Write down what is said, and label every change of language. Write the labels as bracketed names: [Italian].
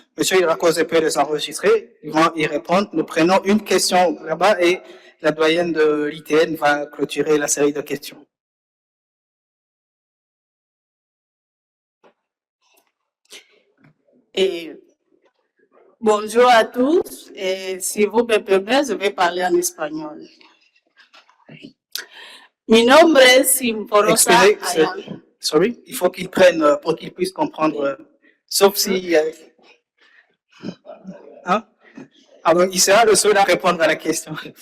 [French] Monsieur Irakoze peut les enregistrer, ils vont y répondre. Nous prenons une question là-bas et la doyenne de l'ITN va clôturer la série de questions. Et bonjour à tous, et si vous me permettez, je vais parler en espagnol. [Spanish] Mi nombre es Simporosa Ayala. [French] Sorry, il faut qu'ils prennent pour qu'ils puissent comprendre, sauf si... hein? Alors, il sera le seul à répondre à la question.